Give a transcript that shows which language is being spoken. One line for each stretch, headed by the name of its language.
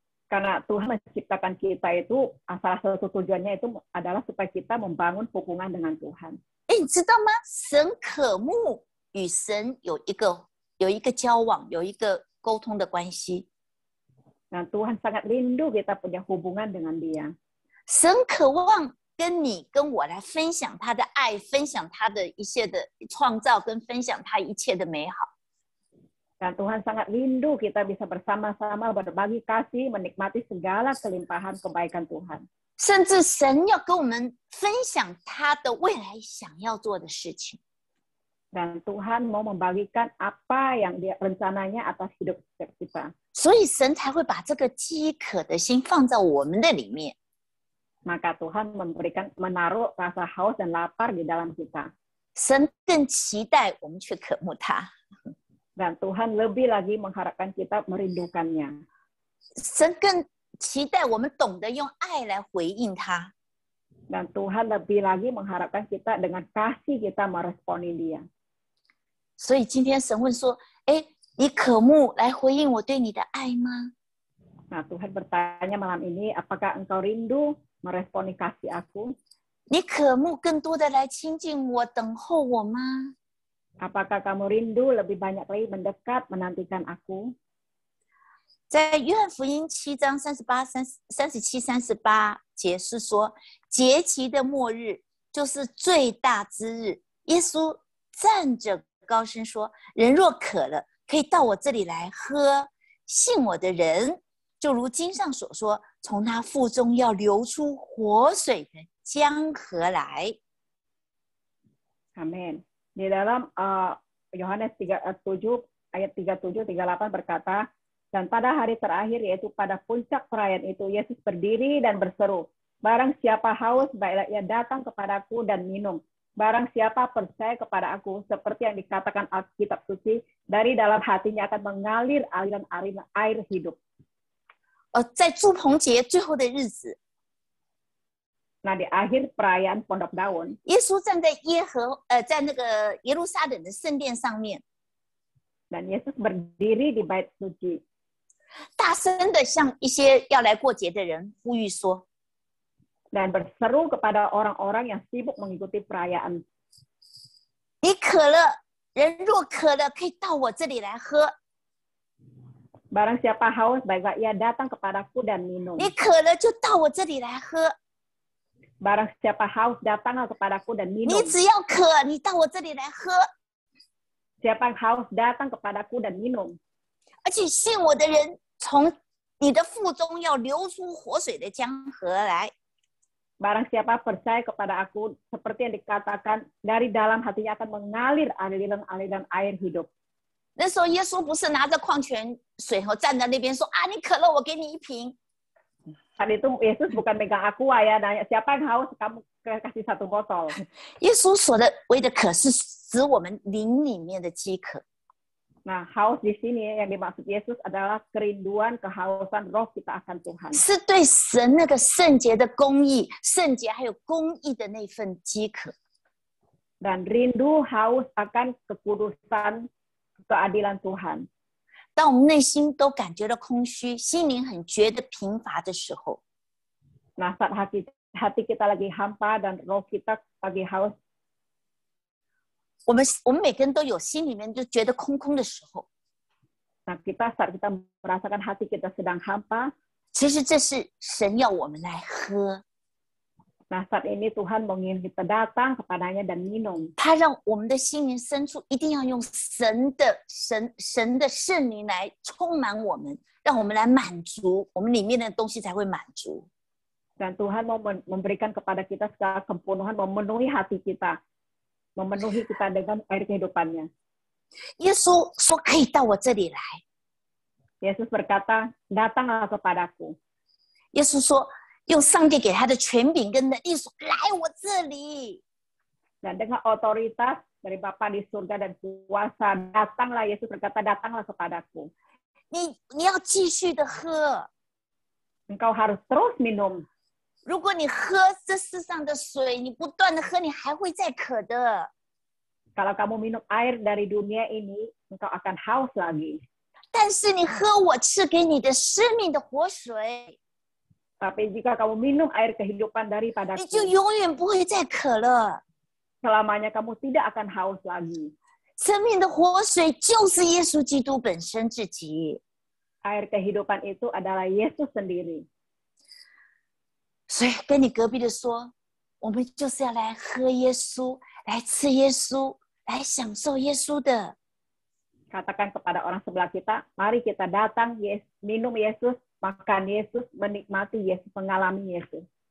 Indonesian: Karena Tuhan menciptakan kita itu, salah satu tujuannya itu adalah supaya kita membangun hubungan dengan Tuhan.
Chinese: 哎，你知道吗？神渴慕与神有一个交往，有一个沟通的关系。
Indonesian: Nah, Tuhan sangat rindu kita punya hubungan dengan Dia.
Chinese: 神渴望跟你跟我来分享他的爱，分享他的一切的创造，跟分享他一切的美好。
Indonesian: Dan Tuhan sangat rindu kita bisa bersama-sama berbagi kasih, menikmati segala kelimpahan kebaikan Tuhan.
Chinese: 甚至神要跟我们分享他的未来想要做的事情。
Indonesian: Dan Tuhan mau membagikan apa yang Dia rencananya atas hidup kita.
Chinese: 所以神才会把这个饥渴的心放在我们的里面。
Indonesian: Maka Tuhan menaruh rasa haus dan lapar di dalam kita.
Chinese: 神更期待我们去渴慕他。
Indonesian: Dan Tuhan lebih lagi mengharapkan kita merindukannya.
Chinese: 神更期待我们懂得用爱来回应他。
Indonesian: Dan Tuhan lebih lagi mengharapkan kita dengan kasih kita meresponi Dia.
Chinese: 所以今天神问说：“哎，你渴慕来回应我对你的爱吗？”
Indonesian: Nah, Tuhan bertanya malam ini, apakah engkau rindu meresponi kasih aku?
Chinese: 你渴慕更多的来亲近我、等候我吗？
Indonesian: Apakah kamu rindu lebih banyak lagi mendekat, menantikan aku?
Chinese: 在约翰福音7章37、38节是说，节期的末日就是最大之日。耶稣站着高声说：“人若渴了，可以到我这里来喝。信我的人，就如经上所说，从他腹中要流出活水的江河来。”
Indonesian: Amin. Di dalam Yohanes 7 ayat 37-38 berkata, dan pada hari terakhir, yaitu pada puncak perayaan itu, Yesus berdiri dan berseru, barang siapa haus, baiklah ia datang kepadaku dan minum. Barang siapa percaya kepada aku, seperti yang dikatakan Alkitab suci, dari dalam hatinya akan mengalir aliran-aliran air hidup.
Chinese: 在住棚节最后的日子，
Indonesian: Nah, di akhir perayaan Pondok Daun,
Chinese: 耶稣站在在那个耶路撒冷的圣殿上面，
Indonesian: dan Yesus berdiri di bait suci,
Chinese: 大声的向一些要来过节的人呼吁说：
Indonesian: dan berseru kepada orang-orang yang sibuk mengikuti perayaan.
Chinese: 你渴了，人若渴了，可以到我这里来喝。
Indonesian: Barang siapa haus, baiklah ia datang kepadaku dan minum.
Chinese: 你渴了就到我这里来喝。
Indonesian: Barang siapa haus, datanglah kepadaku dan
Chinese: 你
Indonesian: minum.
Chinese: 只要渴，你到我这里来喝。
Indonesian: Siapa yang haus, datang kepadaku dan minum.
Chinese: 而且信我的人，从你的腹中要流出活水的江河来。
Indonesian: Barang siapa percaya kepada aku, seperti yang dikatakan, dari dalam hatinya akan mengalir aliran-aliran air hidup.
Chinese: 那时候耶稣不是拿着矿泉水和站在那边说：“啊，你渴了，我给你一瓶。”
Indonesian: Saat itu Yesus bukan megang aqua ya, nanya siapa yang haus, kamu kasih 1 botol.
Chinese: 耶稣所谓的渴是指我们灵里面的饥渴。
Indonesian: Nah, haus di sini yang dimaksud Yesus adalah kerinduan, kehausan roh kita akan Tuhan.
Chinese: 是对神那个圣洁的公义、圣洁还有公义的那份饥渴。
Indonesian: Dan rindu, haus akan kekudusan, keadilan Tuhan.
Chinese: 当我们内心都感觉到空虚，心灵很觉得贫乏的时候，
Indonesian: Nah, saat hati kita lagi hampa dan roh kita lagi haus,
Chinese: 我们每个人都有心里面就觉得空空的时候，
Indonesian: nah saat kita merasakan hati kita sedang hampa,
Chinese: 其实这是神要我们来喝，
Indonesian: nah saat ini Tuhan menginginkan kita datang kepadanya dan minum.
Chinese: 他让我们的心灵深处一定要用神的圣灵来充满我们，让我们来满足我们里面的东西才会满足。
Indonesian: Dan Tuhan mau memberikan kepada kita segala kepenuhan, memenuhi hati kita, memenuhi kita dengan air kehidupannya.
Chinese: 耶稣说可以到我这里来，
Indonesian: Yesus berkata, datanglah kepadaku.
Chinese: 耶稣说用上帝给他的权柄跟能力说来我这里。
Indonesian: Dan dengan otoritas dari Bapa di surga dan kuasa, datanglah, Yesus berkata, datanglah kepadaku.
Chinese: 你要继续的喝，
Indonesian: Engkau harus terus minum.
Chinese: 如果你喝这世上的水，你不断的喝，你还会再渴的。
Indonesian: Kalau kamu minum air dari dunia ini, engkau akan haus lagi.
Chinese: 但是你喝我赐给你的生命的活水，
Indonesian: Tapi jika kamu minum air kehidupan
Chinese: 你
Indonesian: daripadaku,
Chinese: 就永远不会再渴了。
Indonesian: selamanya kamu tidak akan haus lagi.
Chinese: 生命的活水就是耶稣基督本身自己。
Indonesian: Air kehidupan itu adalah Yesus sendiri.
Chinese: 所以跟你隔壁的说，我们就是要来喝耶稣，来吃耶稣，来享受耶稣的。
Indonesian: Katakan kepada orang sebelah kita, mari kita datang, minum Yesus, makan Yesus, menikmati Yesus, mengalami Yesus.